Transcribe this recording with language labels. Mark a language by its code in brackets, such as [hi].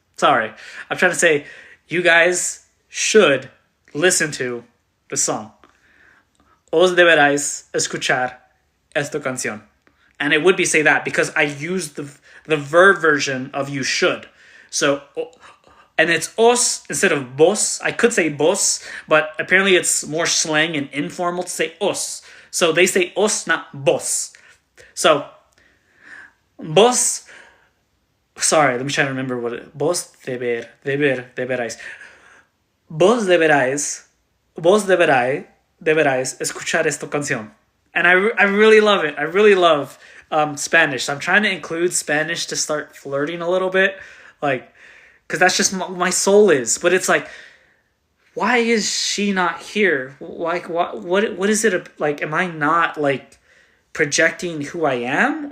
[en] Sorry, I'm trying to say you guys should listen to the song. [es] Os deberáis escuchar esta canción. [en] And it would be say that because I used the verb version of you should. So, and it's os instead of vos. I could say vos, but apparently it's more slang and informal to say os. So they say os, not vos. So, vos... Sorry, let me try to remember what it... [es] Vos deberáis. Vos deberáis escuchar esta canción. [en] And I really love it. I really love Spanish. So I'm trying to include Spanish to start flirting a little bit. Because that's just my soul is. But it's why is she not here? What is it? Am I not, projecting who I am?